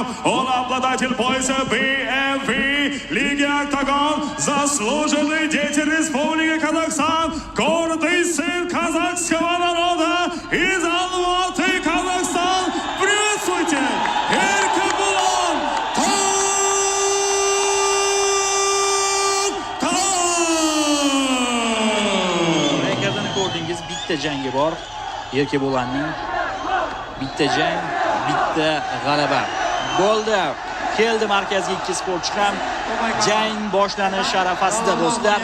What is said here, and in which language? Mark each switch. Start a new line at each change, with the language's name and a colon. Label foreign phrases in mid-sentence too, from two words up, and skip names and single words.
Russian: Он обладатель пояса BMP Лиги Октагон, заслуженный деятель Республики Казахстан, гордый сын казахского народа из Алматы, Казахстан. Приветствуйте, Эркебулан
Uzbek: Ekranda ko'rdingiz, bitta jangi bor. Erkebulanning bitta jang, bitta g'alaba. Bo'ldi. Keldi markazga ikki sportchi ham. Jang boshlanish arafasida do'stlar.